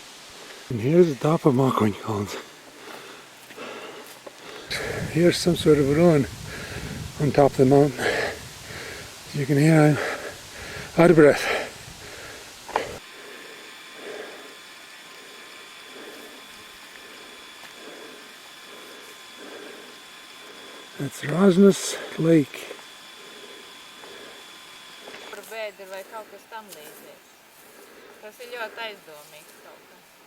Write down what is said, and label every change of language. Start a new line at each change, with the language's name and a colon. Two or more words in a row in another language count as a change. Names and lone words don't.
English: And here's the top of Makwan Columns. Here's some sort of ruin on top of the mountain. You can hear I'm out of breath. That's Rosnes Lake.
Latvian: Par vēderi vai kaut kas tam līdzīgs. Tas ir ļoti aizdomīgs kaut kas.